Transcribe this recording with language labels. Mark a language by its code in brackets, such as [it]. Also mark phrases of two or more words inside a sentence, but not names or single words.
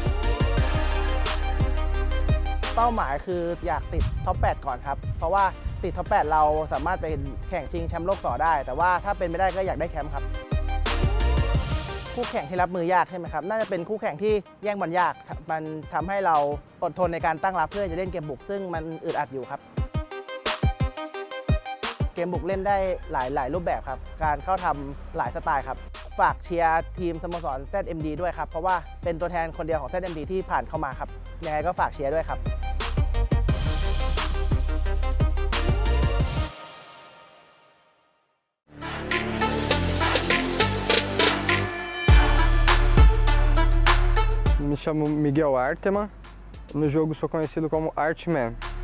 [th] เป้าหมายคืออยากติดท็อป 8 ก่อนครับเพราะว่าติดท็อป 8 เราสามารถไปแข่งชิงแชมป์โลกต่อได้แต่ว่าถ้าเป็นไม่ได้ก็อยากได้แชมป์ครับคู่แข่งที่รับมือยากใช่ไหมครับน่าจะเป็นคู่แข่งที่แย่งบอลยากมันทำให้เราอดทนในการตั้งรับเพื่อจะเล่นเกมบุกซึ่งมันอึดอัดอยู่ครับ เกมบุกเล่นได้หลายรูปแบบครับการเข้าทำหลายสไตล์ครับฝากเชียร์ทีมสโมสร ZMD ด้วยครับเพราะว่าเป็นตัวแทนคนเดียวของ ZMD ที่ผ่านเข้ามาครับยังไงก็ฝากเชียร์ด้วยครับ [pt] Me chamo Miguel Arteman, no jogo sou conhecido como Artman.